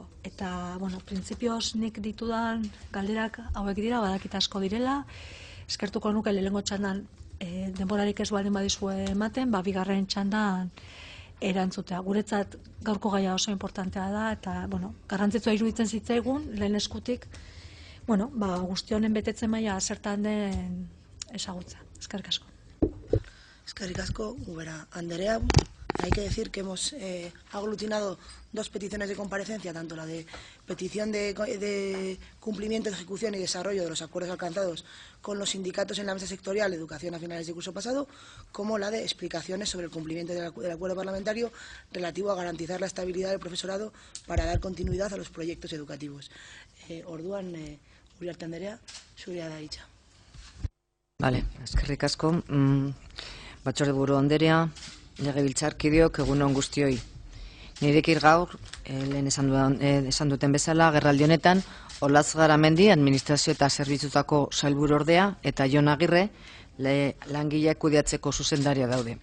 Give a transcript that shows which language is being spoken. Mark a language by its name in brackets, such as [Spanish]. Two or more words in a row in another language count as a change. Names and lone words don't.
[Basque] Eta, printzipioz nik ditudan galderak hauek dira, badakit asko direla, eskertuko nuke lehenengo txandan denborarik ez baldin badizue ematen, bigarren txandan erantzutea. Guretzat gaurko gaia oso importantea da, eta, garrantzitsua iruditzen zitzaigun, lehen eskutik, guzti honen betetzen maila zertan den ezagutza. Eskerrik asko. Eskerrik asko, Ubera Anderea. [Spanish] Hay que decir que hemos aglutinado 2 peticiones de comparecencia, tanto la de petición de cumplimiento, de ejecución y desarrollo de los acuerdos alcanzados con los sindicatos en la mesa sectorial de educación a finales del curso pasado, como la de explicaciones sobre el cumplimiento del acuerdo parlamentario relativo a garantizar la estabilidad del profesorado para dar continuidad a los proyectos educativos. [Basque] Orduan, Uriarte Anderea, zurea da hitza. Vale, eskerrik asko. Batzordeburu Anderea, legebiltzarkideok, egun on guztioi. Nirekin gaur, lehen esan duten bezala, agerraldi honetan, Olaz Garamendi, administrazio eta zerbitzutako sailburu ordea, eta Jon Agirre, langileak kudeatzeko zuzendaria daude.